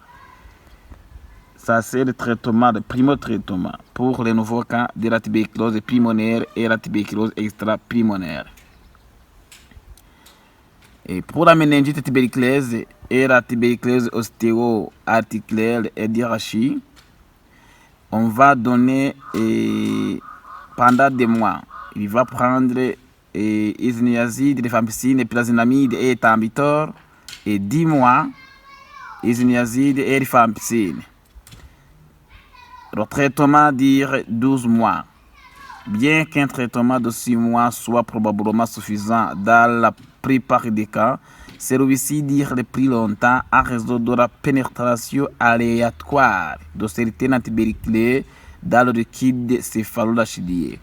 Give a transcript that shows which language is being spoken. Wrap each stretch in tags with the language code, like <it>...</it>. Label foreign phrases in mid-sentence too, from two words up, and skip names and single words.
<fr>Ça, c'est le traitement, le premier traitement pour les nouveaux cas de la tuberculose pulmonaire et la tuberculose extra-pulmonaire. Et pour la méningite tuberculeuse et la tuberculose ostéo-articulaire et d'Irachi, on va donner pendant 2 mois. Il va prendre isoniazide, rifampicine, pyrazinamide et etambutol, et 10 mois isoniazide et rifampicine. Le traitement dure 12 mois. Bien qu'un traitement de 6 mois soit probablement suffisant dans la plupart des cas, celui-ci dure plus longtemps à raison de la pénétration aléatoire de certaines antibiotiques dans le liquide céphalorachidien.</fr>